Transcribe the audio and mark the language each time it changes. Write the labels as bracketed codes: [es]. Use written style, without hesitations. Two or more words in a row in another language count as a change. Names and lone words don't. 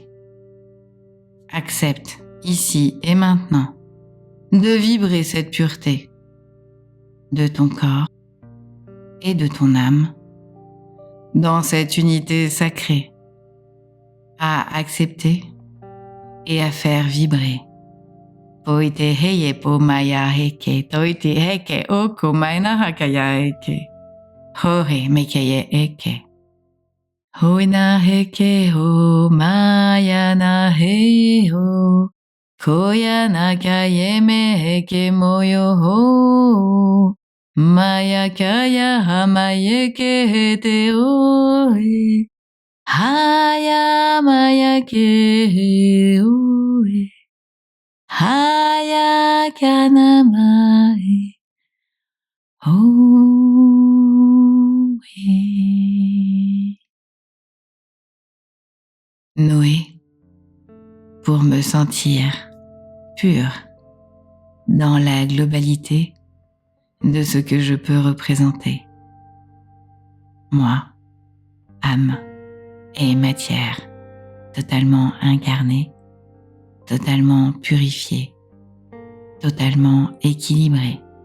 [fr] Accepte ici et maintenant de vibrer cette pureté de ton corps et de ton âme dans cette unité sacrée à accepter et à faire vibrer. Poite heye po maya heke, toite heke oko maina hakaya heke. Hore mekeye eke. Hoina heke ho maya na he ho. Koya nakaye me heke moyo ho. Maya kaya hamaye ke hete oe. Haya maya ke he oe. Haya kanamae oe. Noé, pour me sentir pur dans la globalité de ce que je peux représenter. Moi, âme et matière, totalement incarnée, totalement purifiée, totalement équilibrée.